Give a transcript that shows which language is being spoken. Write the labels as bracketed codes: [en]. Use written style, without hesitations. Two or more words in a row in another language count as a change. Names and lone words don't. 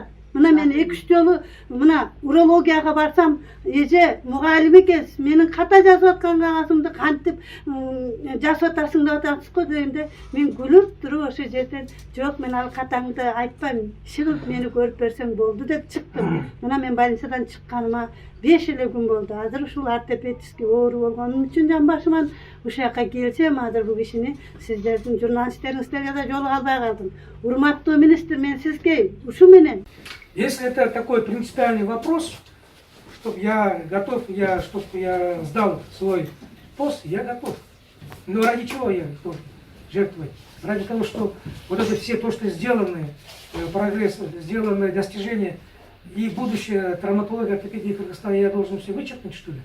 [ky] Мына мен 2-3 жолу мына урологияга барсам, эже мугалим экенсиз, менин ката жазып аткан кагазымды кантип жазып атасың деп атасыз го дегенде, мен күлүп туруп ошол жерден жок, мен ал катаңды айтпайм, чыгып мени көрүп берсең болду деп чыктым. Мына мен больницадан чыкканыма 5 эле күн болду. Азыр ушул ортопедический оору болгонум үчүн жамбашыман ушул жака келсем, азыр бул кишини сиздердин журналисттериңизге да жолуга албай калдым. Урматтуу министр, мен сизге ушу менен. [ru] Если это такой принципиальный вопрос, чтобы я готов, чтобы я сдал свой пост, я готов. Но ради чего я готов жертвовать? Ради того, что вот это все то, что сделаны, прогресс, сделанные достижения и будущее травматологии, ортопедии Кыргызстана, я должен все вычеркнуть, что ли?